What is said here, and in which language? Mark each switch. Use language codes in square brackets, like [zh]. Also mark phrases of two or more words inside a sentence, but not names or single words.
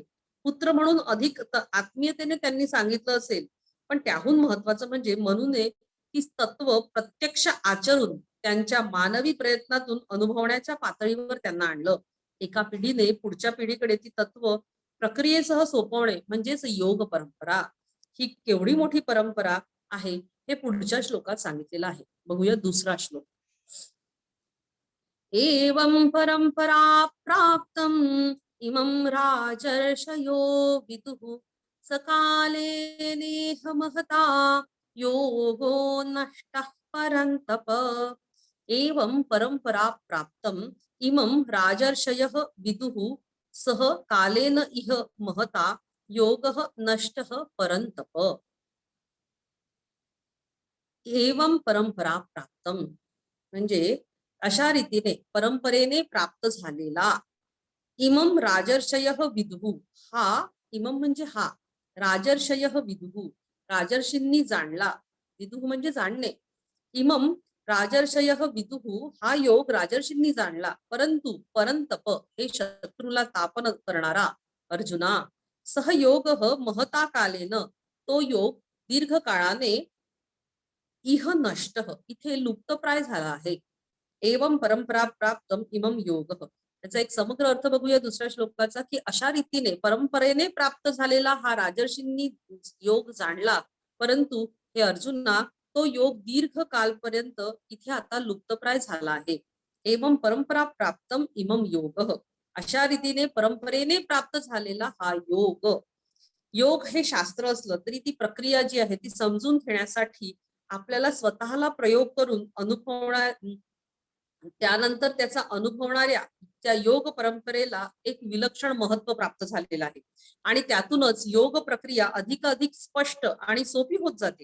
[mr] पुत्र म्हणून अधिक आत्मीयतेने त्यांनी सांगितलं असेल, पण त्याहून महत्वाचं म्हणजे मनूने ती तत्व प्रत्यक्ष आचरून त्यांच्या मानवी प्रयत्नातून अनुभवण्याच्या पातळीवर त्यांना आणलं. एका पिढीने पुढच्या पिढीकडे ती तत्व प्रक्रियेसह सोपवणे म्हणजेच योग परंपरा. ही केवढी मोठी परंपरा आहे हे पुढच्या श्लोकात सांगितलेलं आहे. बघूया दुसरा श्लोक. [sa] एवं परंपरा प्राप्तम इमं राजर्षयो विदुः सकाले नेह महता योगो नष्टः परन्तप. एवं परंपरा प्राप्तम इमं राजर्षयः विदुः सह कालेन इह महता योगः नष्टः परन्तप. एवं परंपरा प्राप्तम [mr] म्हणजे अशा रीतीने परंपरेने प्राप्त झालेला. [sa] इमं राजर्षयः विदुः. [mr] हा इमं म्हणजे हा, [sa] राजर्षयः विदुः [mr] राजर्षींनी जाणला. विदुः म्हणजे जाणणे. [sa] इमं राजर्षयः विदुः [mr] हा योग राजर्षींनी जाणला. परंतु परंतप हे शत्रूला तापन करणारा अर्जुना. [sa] सहयोगः महता कालेन [mr] तो योग दीर्घ काळाने [sa] इह नष्ट [mr] इथे लुप्तप्राय झाला आहे. [sa] एवं परंपरा प्राप्तम इमं योग. [mr] त्याचा एक समग्र अर्थ बघूया दुसऱ्या श्लोकाचा की अशा रीतीने परंपरेने प्राप्त झालेला हा राजर्षींनी योग जाणला, परंतु हे अर्जुना तो योग दीर्घ कालपर्यंत इथे आता लुप्तप्राय झाला आहे. [sa] एवं परंपरा प्राप्तम इमं योग. [mr] अशा रीतीने परंपरेने प्राप्त झालेला हा योग. योग हे शास्त्र असलं तरी ती प्रक्रिया जी आहे ती समजून घेण्यासाठी आपल्याला स्वतःला प्रयोग करून त्यानंतर त्याचा अनुभवणाऱ्या त्या योग परंपरेला एक विलक्षण महत्व प्राप्त झालेलं आहे आणि त्यातूनच योग प्रक्रिया अधिक स्पष्ट आणि सोपी होत जाते.